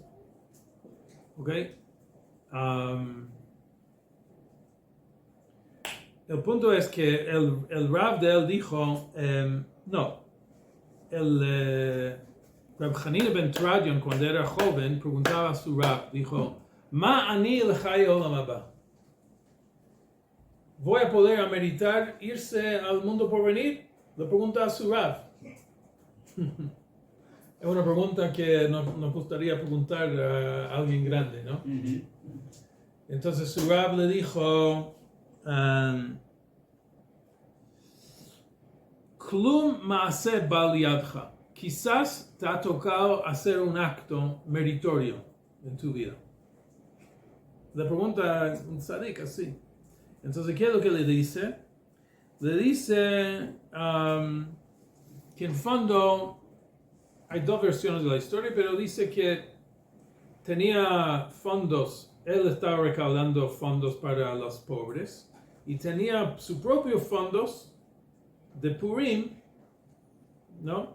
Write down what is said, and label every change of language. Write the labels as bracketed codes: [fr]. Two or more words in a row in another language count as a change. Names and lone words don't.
[es] ¿Ok? El punto es que el Rav de él dijo, Reb Hanina ben Tradion, cuando era joven, preguntaba a su Rav, dijo, [he] Ma ani l'chai olam haba. [es] ¿Voy a poder ameritar irse al mundo por venir? Le pregunta a su Rav. Es una pregunta que nos gustaría preguntar a alguien grande, ¿no? Entonces su Rav le dijo, [he] Klum ma'aseh bal yadcha. [es] Quizás te ha tocado hacer un acto meritorio en tu vida. Le pregunta un tzadik así. Entonces, ¿qué es lo que le dice? Le dice que en fondo hay dos versiones de la historia, pero dice que tenía fondos, él estaba recaudando fondos para los pobres y tenía sus propios fondos de Purim, ¿no?